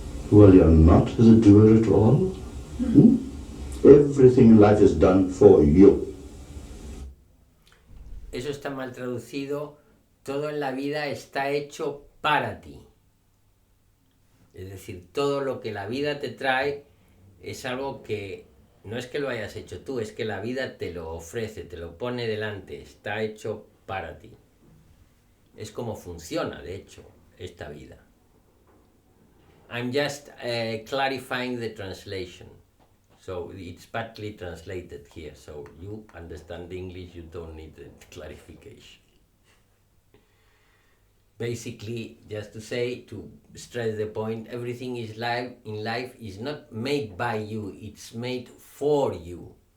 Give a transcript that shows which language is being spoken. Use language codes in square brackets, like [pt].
[en] Well, you're not the doer at all. Everything in life is done for you. [es] Eso está mal traducido. Todo en la vida está hecho para ti. Es decir, todo lo que la vida te trae es algo que no es que lo hayas hecho tú, es que la vida te lo ofrece, te lo pone delante, está hecho para ti. Es como funciona, de hecho, esta vida. [en] I'm just clarifying the translation. So it's badly translated here, so you understand English, you don't need the clarification. Basically, just to say, to stress the point, everything is in life is not made by you, it's made for you.